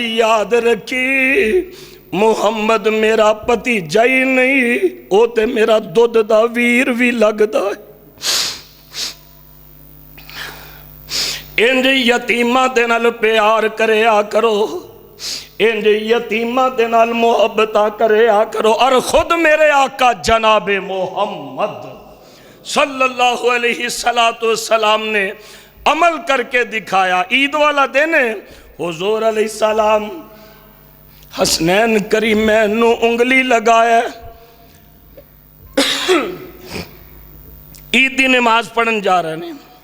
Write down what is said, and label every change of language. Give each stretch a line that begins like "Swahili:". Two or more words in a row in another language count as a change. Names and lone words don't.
Punjabi: یاد رکھی محمد میرا بھتیجا ہی نہیں، وہ تے میرا دودھ دا ویر بھی لگدا ہے. انج یتیماں دے نال پیار کریا کرو، انج یتیماں دے نال محبتاں کریا کرو.
Urdu: اور خود میرے آقا جنابِ محمد
Arabic: صلى الله عليه الصلاة والسلام
Urdu: نے عمل کرکے دکھایا.
Punjabi: عید والا دن حضور
Arabic: عليه السلام
Punjabi: حسنین کریمین نوں انگلی لگایا، عید دی نماز پڑھن جا رہے نے.